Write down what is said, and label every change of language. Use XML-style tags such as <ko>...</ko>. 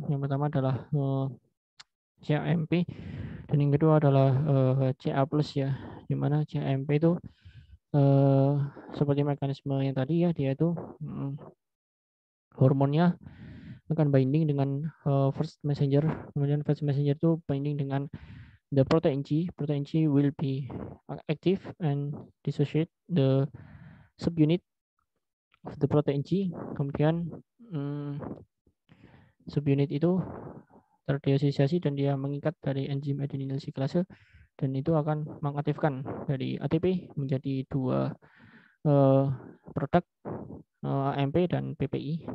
<id>Yang pertama adalah CAMP, dan yang kedua adalah CA+ ya, di mana CAMP itu seperti mekanisme yang tadi ya, dia itu hormonnya akan binding dengan first messenger, kemudian first messenger itu binding dengan</id> <en>the protein G. Protein G will be active and dissociate the subunit of the protein G.</en> <id>Kemudian subunit itu terdisosiasi dan dia mengikat dari enzim adenyl siklase, dan itu akan mengaktifkan dari ATP menjadi dua produk AMP dan PPI.</id>